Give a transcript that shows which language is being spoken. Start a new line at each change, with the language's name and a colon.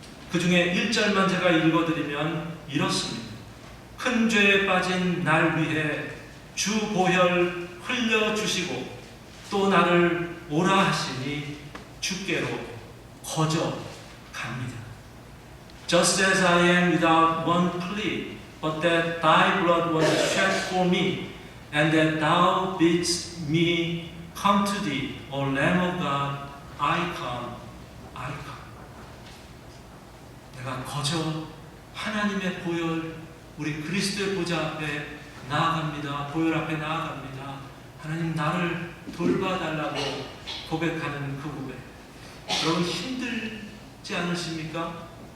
Korean: 그 중에 1절만 제가 읽어드리면 이렇습니다. 큰 죄에 빠진 날 위해 주 보혈 흘려주시고 또 나를 오라 하시니 주께로 거저 갑니다.
English: Just as I am without one plea, but that thy blood was shed for me, and that thou bidst me come to thee, O Lamb of God, I come, I come.
Korean: 내가 거저 하나님의 보혈, 우리 그리스도의 보좌 앞에 나아갑니다. 보혈 앞에 나아갑니다. 하나님 나를 돌봐달라고 고백하는 그 고백. 여러분 힘들지 않으십니까?